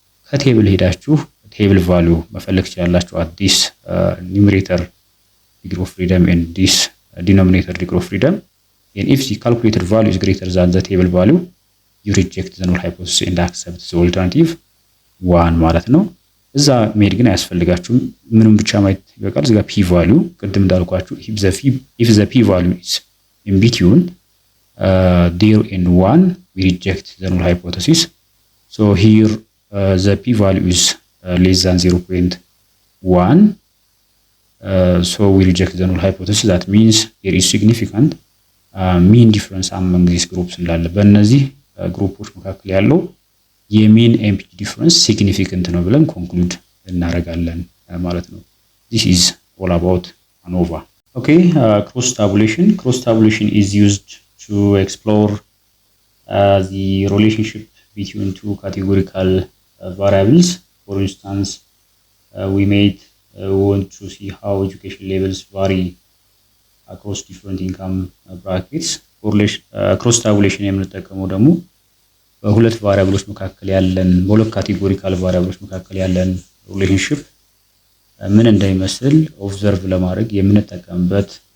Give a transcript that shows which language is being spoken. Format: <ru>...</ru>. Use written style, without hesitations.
<am>ከቴብል ሄዳችሁ ቴብል ቫልዩ መፈለግ ትችላላችሁ</am> <en>at this numerator degree of freedom and this denominator degree of freedom and if the calculated value is greater than the table value you reject the null hypothesis and accept the alternative 1</en> <am>ማለት ነው። እዛ ሜድ ግን አያስፈልጋችሁም ምንም ብቻ ማየት ይበቃል። እዚህ ጋር ፒ ቫልዩ ቅድም እንዳልኳችሁ</am> <en>if the p value is in between 0 and 1 we reject the null hypothesis. So here the p value is less than 0.1 so we reject the null hypothesis. That means there is significant mean difference among these groups</en> <am>እንዳለ በእነዚህ ግሩፖች መካከል ያለው የሚን ኤምፒቲ ዲፈረንስ ሲግኒፊካንት ነው ብለን ኮንክሉድ እናደርጋለን ማለት ነው።</am> <en>this is all about ANOVA. okay, cross tabulation is used to explore the relationship between two categorical variables. For instance, we want to see how education levels vary across different income brackets.</en> <am>cross tabulation የምንጠቀመው ደግሞ በሁለት ቫሪያብሎች መካከል ያለን በሁለት ካቴጎሪካል ቫሪያብሎች መካከል ያለን ሪሌሽንሺፕ ምን እንደሚመስል ኦብዘርቭ ለማድረግ የምንጠቀምበት</am>